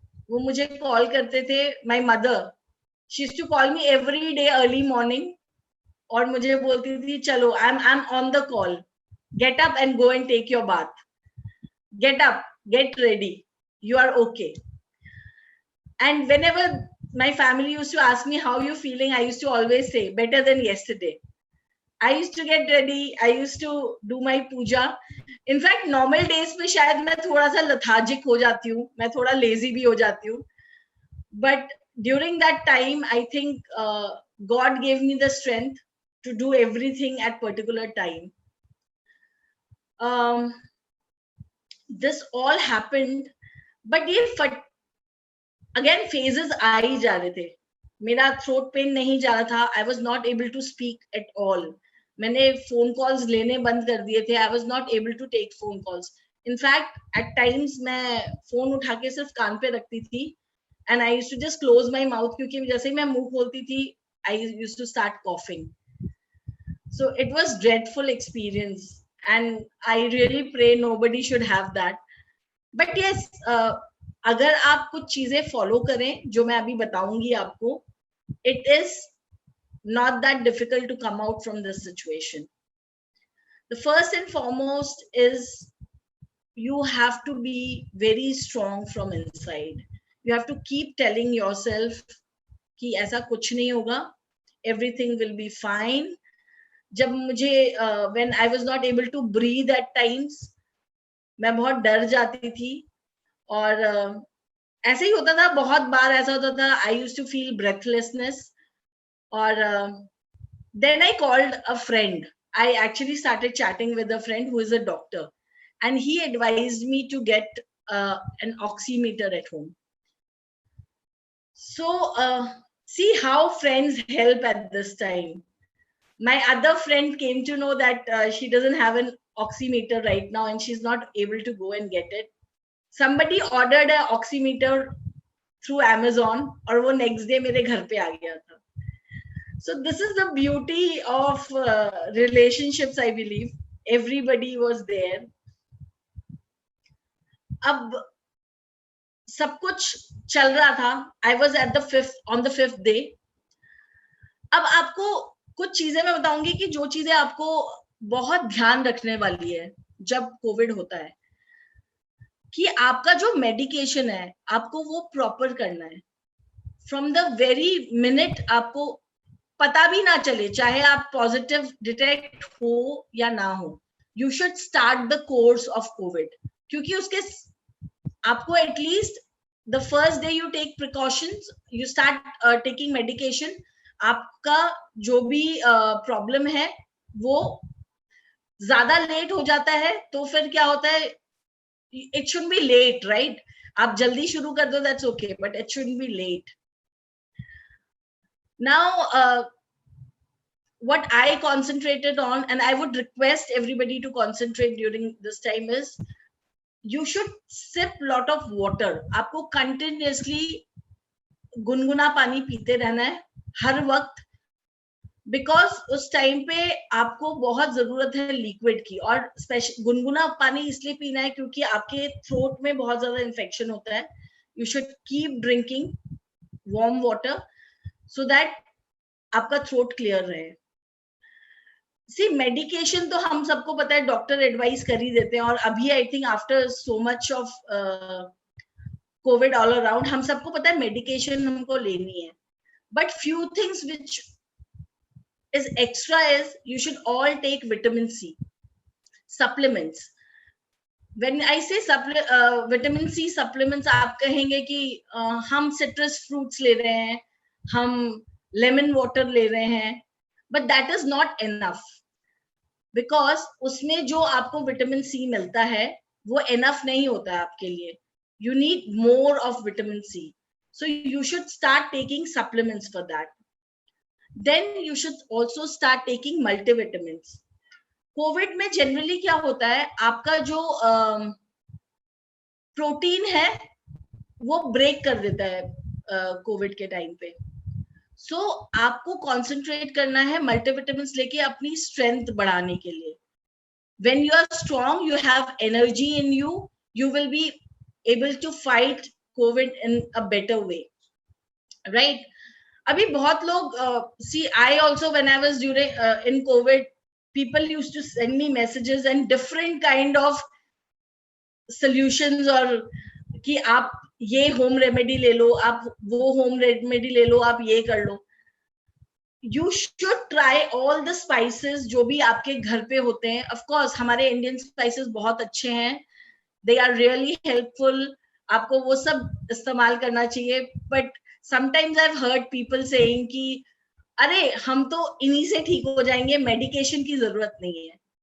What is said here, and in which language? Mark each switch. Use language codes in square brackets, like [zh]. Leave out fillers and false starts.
[hi] वो मुझे कॉल करते थे, [en] my mother she used to call me every day early morning, [hi] और मुझे बोलती थी चलो [en] I am on the call, get up and go and take your bath, get up, get ready, you are okay. And whenever my family used to ask me how you feeling, I used to always say better than yesterday. I used to get ready, I used to do my puja. In fact normal days [hi] पे शायद मैं थोड़ा सा lethargic हो जाती हूँ, [en] मैं थोड़ा lazy भी हो जाती हूँ, but during that time I think God gave me the strength to do everything at particular time. This all happened, but [hi] ये अगेन फेजेस आ ही जा रहे थे. मेरा थ्रोट पेन नहीं जा रहा था, [en] I was not able to speak at all. [hi] मैंने फोन कॉल्स लेने बंद कर दिए थे, [en] I was not able to take phone calls. [hi] In fact eight times मैं फोन उठा के सिर्फ कान पे रखती थी [en] and I used to just close my mouth, [hi] क्योंकि जैसे ही मैं मुंह खोलती थी [en] I used to start coughing. So it was dreadful experience and I really pray nobody should have that. [hi] But yes, अगर आप कुछ चीजें फॉलो करें जो मैं अभी बताऊंगी आपको, [en] it is not that difficult to come out from this situation. The first and foremost is you have to be very strong from inside. You have to keep telling yourself [hi] कि ऐसा कुछ नहीं होगा, [en] everything will be fine. [hi] जब मुझे [en] when I was not able to breathe at times, [hi] मैं बहुत डर जाती थी, और ऐसे ही होता था, बहुत बार ऐसा होता था. [en] I used to feel breathlessness, [hi] और [en] Then I called a friend. I actually started chatting with a friend who is a doctor and he advised me to get an oximeter at home. So see how friends help at this time. My other friend came to know that she doesn't have an oximeter right now and she's not able to go and get it. Somebody ordered an oximeter through Amazon [hi] और वो next day मेरे घर पे आ गया था. [en] So this is the beauty of relationships, I believe. Everybody was there. [hi] अब सब कुछ चल रहा था. [en] I was at on the fifth day. [hi] अब आपको कुछ चीजें मैं बताऊंगी कि जो चीजें आपको बहुत ध्यान रखने वाली है जब कोविड होता है, कि आपका जो मेडिकेशन है आपको वो प्रॉपर करना है. [en] from the very minute [hi] आपको पता भी ना चले, चाहे आप पॉजिटिव डिटेक्ट हो या ना हो, [en] You should start the course of COVID. [hi] क्योंकि उसके आपको [en] At least the first day you take precautions, you start taking medication. [hi] आपका जो भी प्रॉब्लम है वो ज्यादा लेट हो जाता है तो फिर क्या होता है, [en] it shouldn't be late, right? [hi] आप जल्दी शुरू कर दो, [en] that's okay, but it shouldn't be late. Now, what I concentrated on, and I would request everybody to concentrate during this time, is you should sip lot of water. [hi] आपको continuously गुनगुना पानी पीते रहना है हर वक्त, [en] because [hi] उस time पे आपको बहुत जरूरत है लिक्विड की. और गुनगुना पानी इसलिए पीना है क्योंकि आपके थ्रोट में बहुत ज्यादा इन्फेक्शन होता है. [en] you should keep drinking warm water so that [hi] आपका थ्रोट क्लियर रहे. सी मेडिकेशन तो हम सबको पता है, डॉक्टर एडवाइस कर ही देते हैं, [en] और अभी I think after so much [hi] of Covid all around हम सबको पता है मेडिकेशन हमको लेनी है. [en] But few things which is extra is you should all take vitamin C supplements. When I say vitamin C supplements, [hi] आप कहेंगे कि हम citrus fruits ले रहे हैं, हम lemon water ले रहे हैं, [en] but that is not enough, because [hi] उसमें जो आपको vitamin C मिलता है वो enough नहीं होता है आपके लिए. [en] You need more of vitamin C, so you should start taking supplements for that. Then you should also start taking multivitamins. [hi] Covid में जनरली क्या होता है, आपका जो प्रोटीन है वो ब्रेक कर देता है कोविड के टाइम पे. सो आपको कंसंट्रेट करना है मल्टीविटामिन्स लेके अपनी स्ट्रेंथ बढ़ाने के लिए. [en] When you are strong, you have energy in you, you will be able to fight COVID in a better way, right? [hi] Abhi bahut log [en] see, I also, when I was during in COVID, people used to send me messages and different kind of solutions, [hi] और कि आप ये home remedy ले लो, आप वो home remedy ले लो, आप ये कर लो. [en] You should try all the spices [hi] जो भी आपके घर पे होते हैं. Of course हमारे इंडियन स्पाइसेस बहुत अच्छे हैं, [en] they are really helpful, [hi] आपको वो सब इस्तेमाल करना चाहिए. [en] But sometimes I've heard people saying [hi] कि अरे हम तो इन्हीं से ठीक हो जाएंगे, मेडिकेशन की जरूरत नहीं है.